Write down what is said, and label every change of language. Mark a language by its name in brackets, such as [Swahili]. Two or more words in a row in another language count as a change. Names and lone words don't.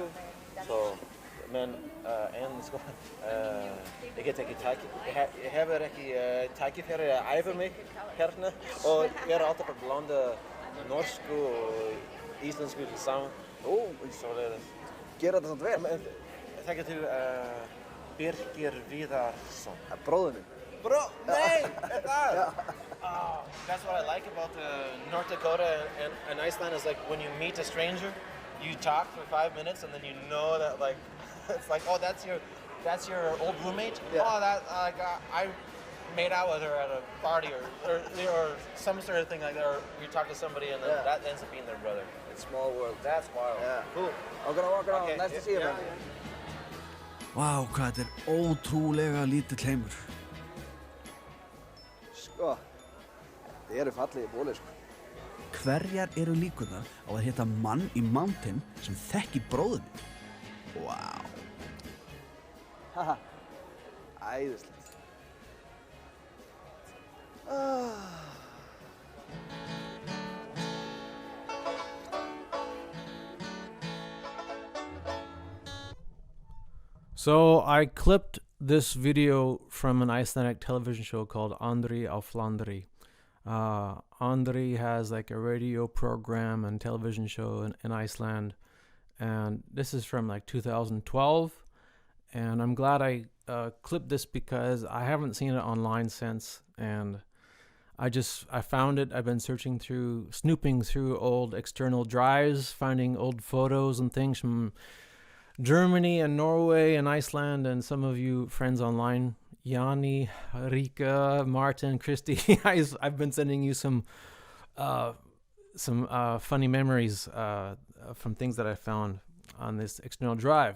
[Icelandic] Men sko, ég get ekki ég hefur ekki tækifæri að æfa mig hérna og ég er alltaf að blanda norsku og íslensku saman. Svoleiðis. Gera þetta samt vel? Þekkir þú Birkir Viðarsson? Bróðir minn. Nei! [English] That's what I like about North Dakota and Iceland is like when you meet a stranger, you talk for 5 minutes and then you know that like it's like, oh, that's your old roommate. Yeah. Oh, that I made out with her at a party or some sort of thing like that. Or you talk to somebody and then that ends up being their brother. It's a small world. That's wild. Yeah. Cool. I'm gonna walk around. Okay. Nice to see you, man. [Icelandic] Vá, hvað þetta er ótrúlega lítill heimur. Sko, þið eru fallegi bóli, sko. Hverjar eru líkurnar á að hitta mann í mountain sem þekki bróður minn? Vá. Haha, æðislegt. [English] So I clipped this video from an Icelandic television show called Andri á flandri. Andri has like a radio program and television show in Iceland, and this is from like 2012, and I'm glad I clipped this because I haven't seen it online since, and I found it. I've been snooping through old external drives, finding old photos and things from Germany and Norway and Iceland, and some of you friends online, Yanni, Rika, Martin, Christy, I've been sending you some funny memories from things that I found on this external drive.